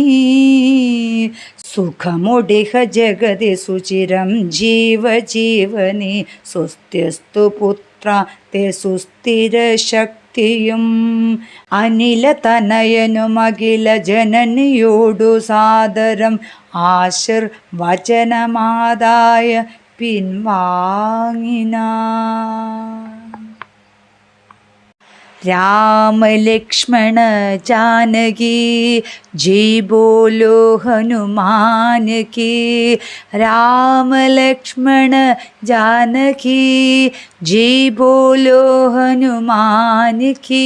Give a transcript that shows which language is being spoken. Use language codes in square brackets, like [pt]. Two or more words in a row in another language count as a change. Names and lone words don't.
[ml] സുഖമൊടിഹ ജഗതി സുചിരം ജീവജീവനി സ്വസ്ത്യസ്തു പുത്ര te സുസ്ഥിര ശക്തിയും. അനില തനയനും അഖില ജനനിയോടു സാദരം ആശീർവചനമാതായ പിൻവാങ്ങിന. [hi] राम लक्ष्मण जानकी जय बोलो हनुमान की. राम लक्ष्मण जानकी जय बोलो हनुमान की.